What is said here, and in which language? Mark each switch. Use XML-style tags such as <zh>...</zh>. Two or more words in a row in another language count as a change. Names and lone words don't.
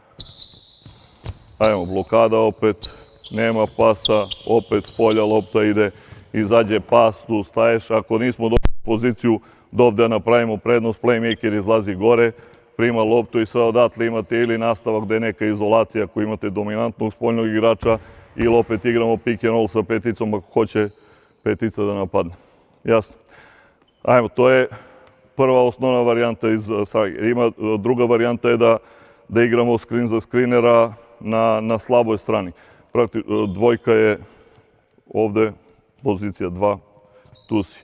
<sr>Ajmo, blokada opet, nema pasa, opet s polja lopta ide, izađe pas, tu staješ. Ako nismo dobili poziciju, dovde napravimo prednost, playmaker izlazi gore, prima loptu i sve odatle imate ili nastavak gde je neka izolacija ako imate dominantnog spoljnog igrača ili opet igramo</sr> <en>pick and roll</en> <sr>sa peticom ako hoće petica da napadne. Jasno? Ajmo, to je prva osnovna varijanta iz sage. Druga varijanta je da igramo skrin za skrinera na slaboj strani. Dvojka je ovde, pozicija 2, tu si.</sr>